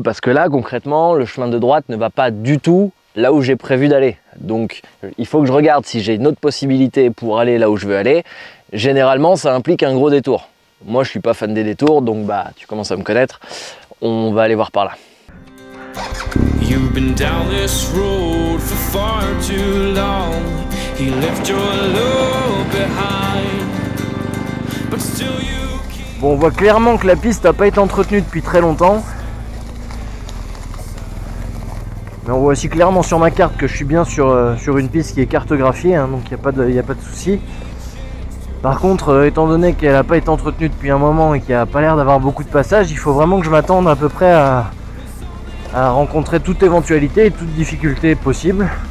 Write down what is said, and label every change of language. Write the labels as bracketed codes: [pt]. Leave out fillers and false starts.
[fr] Parce que là, concrètement, le chemin de droite ne va pas du tout là où j'ai prévu d'aller. Donc, il faut que je regarde si j'ai une autre possibilité pour aller là où je veux aller. Généralement, ça implique un gros détour. Moi, je suis pas fan des détours, donc bah, tu commences à me connaître. On va aller voir par là. [en] You've been down this road for far too long. He left your love behind. But still you keep... [fr] Bon, on voit clairement que la piste n'a pas été entretenue depuis très longtemps. Mais on voit aussi clairement sur ma carte que je suis bien sur une piste qui est cartographiée, hein, donc il n'y a pas de souci. Par contre, étant donné qu'elle n'a pas été entretenue depuis un moment et qu'il n'y a pas l'air d'avoir beaucoup de passages, il faut vraiment que je m'attende à peu près à rencontrer toute éventualité et toute difficulté possible.